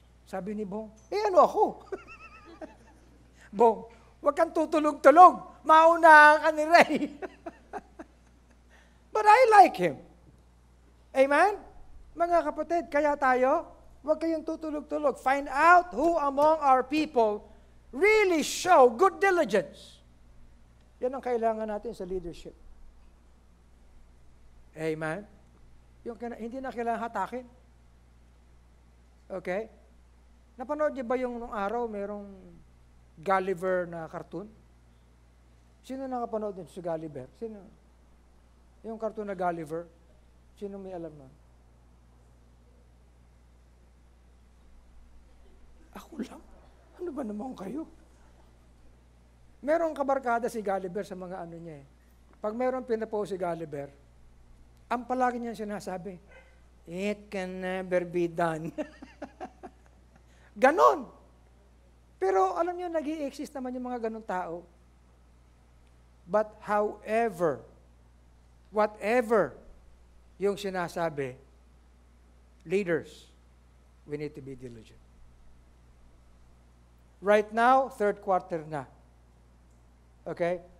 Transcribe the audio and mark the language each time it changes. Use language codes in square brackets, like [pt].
[tl] Sabi ni Bong, ano ako? Bong, huwag kang tutulog-tulog. Mauna ka ni Ray. [en] But I like him. Amen? [tl] Mga kapatid, kaya tayo, huwag kayong tutulog-tulog. [en] Find out who among our people really show good diligence. [tl] Yan ang kailangan natin sa leadership. Amen? Hindi na kailangan hatakin. Okay? Napanood niyo ba yung nung araw, merong Gulliver na cartoon? Sino nakapanood din sa Gulliver? Sino? Yung cartoon na Gulliver? Sino may alam nun? Ako lang? Ano ba naman kayo? Merong kabarkada si Gulliver sa mga ano niya eh. Pag merong pinapost si Gulliver, ang palagi niya sinasabi, [en] it can never be done. [tl] Ganon. Pero alam niyo, nag-i-exist naman yung mga ganong tao. [en] But however, whatever [tl] yung sinasabi, [en] leaders, we need to be diligent. Right now, third quarter na. Okay?